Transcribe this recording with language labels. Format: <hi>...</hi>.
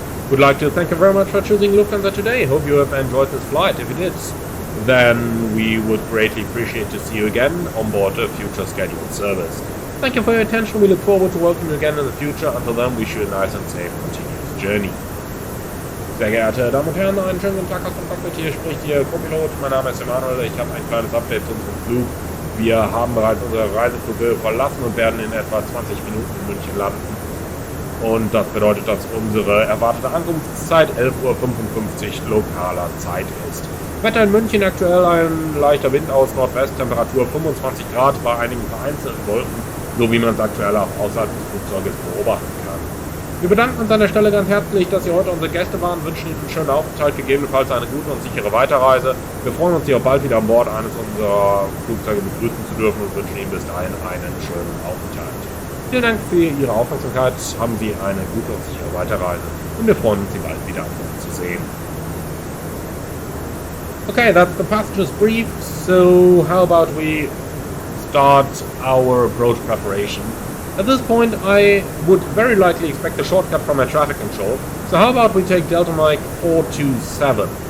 <en>Would like to thank you very much for choosing Lufthansa today. Hope you have enjoyed this flight. If you did, then we would greatly appreciate to see you again on board a future scheduled service. Thank you for your attention. We look forward to welcoming you again in the future. Until then, wish you a nice and safe continuous journey.</en> <de>Sehr geehrte Damen und Herren, einen schönen guten Tag aus dem Cockpit. Hier spricht Ihr Co-Pilot. Mein Name ist Emanuel. Ich habe ein kleines Update zu unserem Flug. Wir haben bereits unsere Reiseflughöhe verlassen und werden in etwa 20 Minuten in München landen. Und das bedeutet, dass unsere erwartete Ankunftszeit 11:55 Uhr lokaler Zeit ist. Wetter in München aktuell ein leichter Wind aus Nordwest, Temperatur 25 Grad bei einigen vereinzelten Wolken, so wie man es aktuell auch außerhalb des Flugzeuges beobachten kann. Wir bedanken uns an der Stelle ganz herzlich, dass Sie heute unsere Gäste waren, wünschen Ihnen einen schönen Aufenthalt, gegebenenfalls eine gute und sichere Weiterreise. Wir freuen uns, Sie auch bald wieder an Bord eines unserer Flugzeuge begrüßen zu dürfen und wünschen Ihnen bis dahin einen schönen Aufenthalt. Vielen Dank für Ihre Aufmerksamkeit, haben Sie eine gute und sichere Weiterreise und wir freuen uns, Sie bald wieder an Bord zu sehen.</de> <en>Okay, that's the passengers brief, so how about we start our approach preparation. At this point, I would very likely expect a shortcut from air traffic control, so how about we take Delta Mike 427.</en>